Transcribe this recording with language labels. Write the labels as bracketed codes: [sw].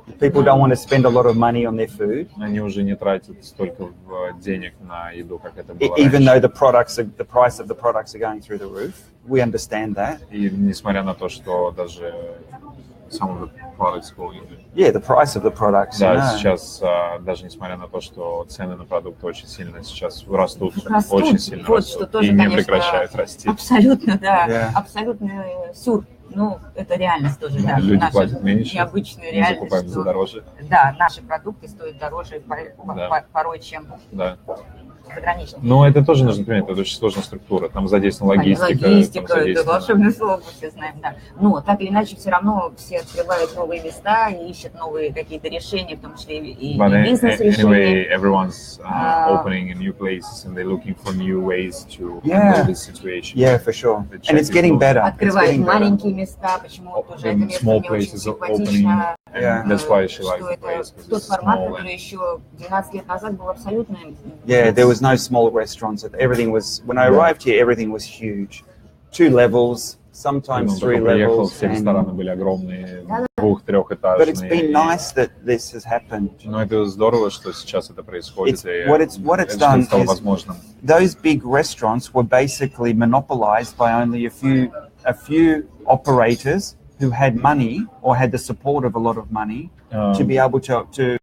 [en] People don't want to spend a lot of money on their food. [ru] Они уже не тратят столько денег на еду, как это было [en] Even though the price of the products are going through the roof, we understand that. [ru] И несмотря на то, что даже [en] some of the products going. Yeah, the price of the products. [ru] Да, сейчас даже несмотря на то, что цены на продукты очень сильно сейчас растут очень сильно растут, тоже, и не конечно, прекращают расти. Абсолютно, да, абсолютно сюр. Ну, это реальность тоже, да. Люди платят меньше, необычная реальность, закупаем за дороже. Да, наши продукты стоят дороже порой, чем заграничные. Но это тоже нужно понимать, это очень сложная структура, там задействована логистика. Логистика, это волшебное слово, мы все знаем, да. Но так или иначе все равно все открывают новые места и ищут новые какие-то решения, в том числе и бизнес-решения. [en] Anyway, everyone's opening a new places and they're looking for new ways to handle this situation. Yeah, for sure. And it's getting better. [ru] Открывают маленькие места, почему тоже это место мне очень симпатично. [en] That's why she likes the place. [ru] Тот формат, который еще 12 лет назад был абсолютно... [en] Yeah, there was no small restaurants. Everything was, when I arrived here, everything was huge. 2 levels, sometimes 3 levels. [ru] Все рестораны были огромные, 2-3-этажные. [en] But it's been nice that this has happened. [ru] Но это здорово, что сейчас это происходит. [en] What it's done is those big restaurants were basically monopolized by only a few operators who had money or had the support of a lot of money to be able to